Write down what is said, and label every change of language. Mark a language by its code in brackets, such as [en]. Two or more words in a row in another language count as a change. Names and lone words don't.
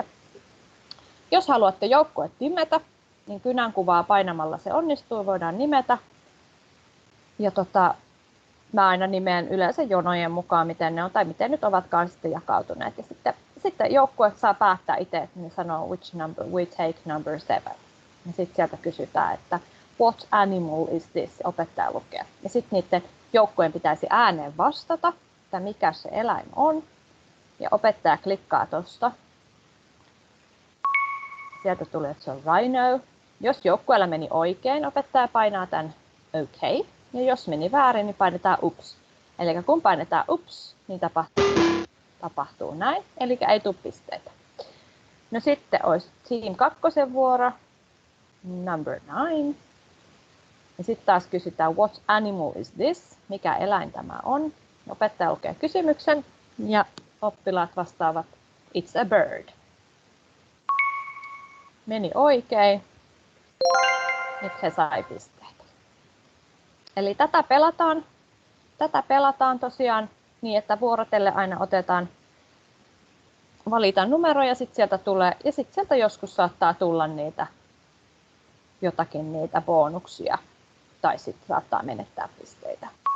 [fi] Jos haluatte joukkueet nimetä, niin kynänkuvaa painamalla se onnistuu, voidaan nimetä. Ja mä aina nimeen yleensä jonojen mukaan, miten ne on tai miten nyt ovatkaan sitten jakautuneet. Ja sitten joukkue saa päättää itse, että ne sanoo [en] which number, we take number 7. [fi] Ja sitten sieltä kysytään, että [en] what animal is this? [fi] Opettaja lukee. Ja sitten niiden joukkueen pitäisi ääneen vastata, että mikä se eläin on. Ja opettaja klikkaa tuosta. Sieltä tulee, että se on rhino. Jos joukkueella meni oikein, opettaja painaa tämän OK. Ja jos meni väärin, niin painetaan ups. Eli kun painetaan ups, niin tapahtuu näin, eli ei tule pisteitä. No sitten olisi [en] Team 2 [fi] vuoro, [en] number 9. [fi] Ja sitten taas kysytään, [en] what animal is this? [fi] Mikä eläin tämä on? Opettaja lukee kysymyksen ja oppilaat vastaavat, [en] it's a bird. [fi] Meni oikein. Nyt he sai pisteitä. Eli tätä pelataan tosiaan niin, että vuorotelle aina valitaan numero ja sitten sieltä tulee, ja sitten sieltä joskus saattaa tulla niitä bonuksia tai sitten saattaa menettää pisteitä.